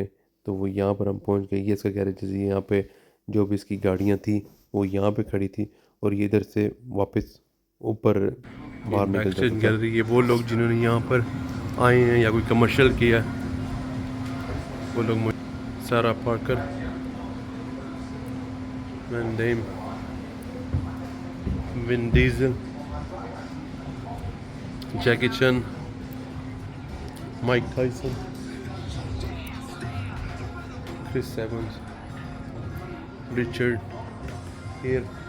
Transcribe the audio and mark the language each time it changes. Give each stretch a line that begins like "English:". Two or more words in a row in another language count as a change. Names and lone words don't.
Hindi: तो वो यहाँ पर हम पहुँच गए। ये इसका गैरेज है। यहाँ पे जो भी इसकी गाड़ियाँ थी वो यहाँ पे खड़ी थी, और ये इधर से वापस ऊपर बाहर निकल जाता था। गैलरी, ये वो लोग जिन्होंने यहाँ पर आए हैं या कोई कमर्शियल किया, वो लोग। सारा पार्कर, Van Damme, Vin Diesel, Jackie Chan, Mike Tyson, Chris Evans, Richard Gere,